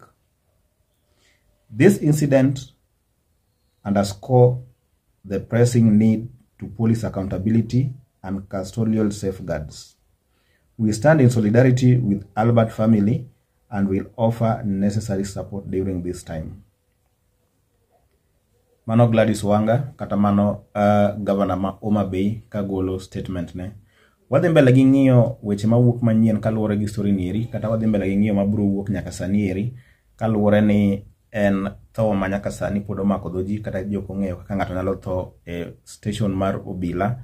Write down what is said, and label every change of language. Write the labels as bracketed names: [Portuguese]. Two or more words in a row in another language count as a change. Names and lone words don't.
[English] This incident underscores the pressing need to police accountability and custodial safeguards. We stand in solidarity with Albert family and will offer necessary support during this time. [Luo (Kenya and Tanzania)] Mano Gladys Wanga, kata mano governor ma Homa Bay kagolo statement ne. Wadhi mbele gi ng'iyo weche mawuok manyien kaluwore gi story nieri, kata wadhi mbele gi ng'iyo mabiro wuok nyaka sani eri kaluwore ni en tho ma nyaka sani pod omako dhoji kata jok ong'eyo kaka ng'ato nyalo tho e station mar obila.